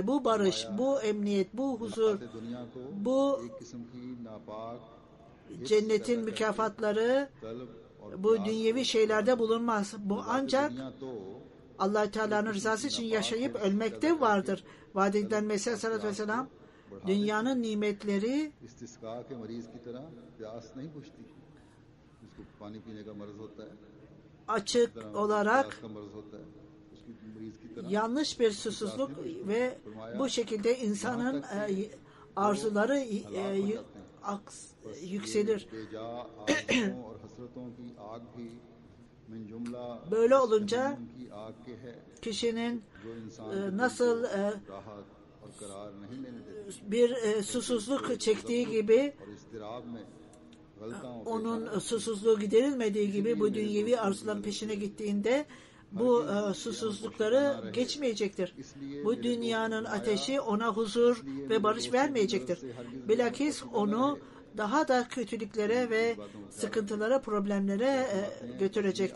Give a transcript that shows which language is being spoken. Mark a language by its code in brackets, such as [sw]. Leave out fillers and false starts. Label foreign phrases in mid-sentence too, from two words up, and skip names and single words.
[tr] Bu barış, bu emniyet, bu huzur, bu cennetin mükafatları bu dünyevi şeylerde bulunmaz. Bu ancak Allah Teala'nın rızası için yaşayıp ölmekte vardır. Vaat edilen Mesih Aleyhisselatü Vesselam dünyanın nimetleri [ur] استسقا کے مریض کی طرح پیاس نہیں بجھتی، جس کو پانی پینے کا مرض ہوتا ہے, [tr] açık olarak [ur] پیاس کا مرض ہوتا ہے، اس کی مریض کی طرح [tr] yanlış bir susuzluk ve bu şekilde insanın arzuları yükselir. [ur] بیجا آرزوؤں اور حسرتوں کی آگ بھی من جملہ [tr] Böyle olunca [ur] کی آگ کے ہے, [tr] kişinin [ur] جو انسان [tr] nasıl [ur] راحت اور قرار نہیں لینے دیتی [tr] bir susuzluk çektiği gibi [ur] اور اضطراب میں غلطاؤں [tr] onun susuzluğu giderilmediği gibi bu dünyevi arzuların peşine gittiğinde bu susuzlukları geçmeyecektir. Bu dünyanın ateşi ona huzur ve barış vermeyecektir. Bilakis onu daha da kötülüklere ve sıkıntılara, problemlere götürecektir.